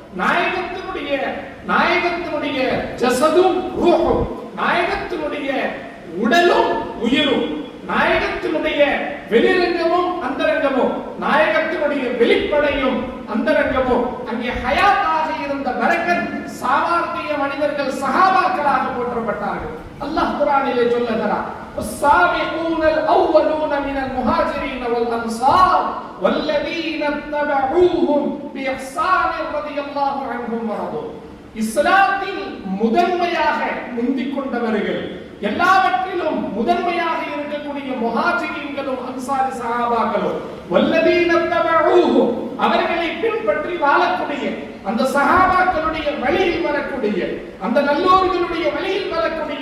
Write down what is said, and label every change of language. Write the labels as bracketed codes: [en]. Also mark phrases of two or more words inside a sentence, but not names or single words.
[ta] நாயகத்தினுடைய ஜஸதும் ரூஹும், நாயகத்தினுடைய உடலும் உயிரும், நாயகத்தினுடைய வெளிரங்கமும் அந்தரங்கமும், நாயகத்தினுடைய வெளிப்படையும் அந்தரங்கமும் அங்கே ஹயாத்தாக இருந்த பரக்கத் சாமானிய மனிதர்கள் சஹாபாக்களாக போற்றப்பட்டார்கள். அல்லாஹ் குர்ஆனிலே சொல்லுகிறார், [ar] السابقون الأولون من المهاجرين والأنصار والذين اتبعوهم بإحسان رضي الله عنهم ورضوا. [ta] இஸ்லாத்தில் முதன்மையாக முந்திக் கொண்டவர்கள், எல்லாவற்றிலும் முதன்மையாக இருக்கக்கூடிய முஹாஜிரீன்களும் அன்சாரி சஹாபாக்களும், [ar] والذين اتبعوهم [ta] அவர்களை பின்பற்றி வாழக்கூடிய அந்த சஹாபாக்களுடைய வழியில் வரக்கூடிய அந்த நல்லோர்களுடைய வழியில் வரக்கூடிய